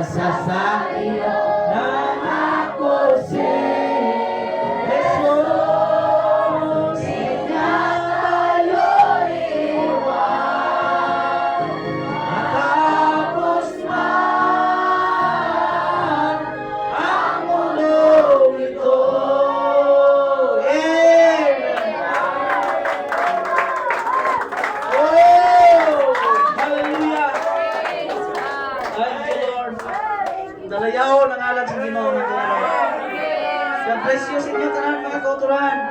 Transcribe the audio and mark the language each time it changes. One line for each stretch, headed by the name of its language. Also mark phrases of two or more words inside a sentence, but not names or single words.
Filipino: Sa iyo nangako si Jesus. Di niya tayo iiwan. Matapos man ang mundong ito. Amen. Oh!
English: Hallelujah! Thank you, Lord.
Hiligaynon: Dalayaw ng alam sa Ginoo.
English: God bless you
Hiligaynon: sa inyo tanan, mga kauturan.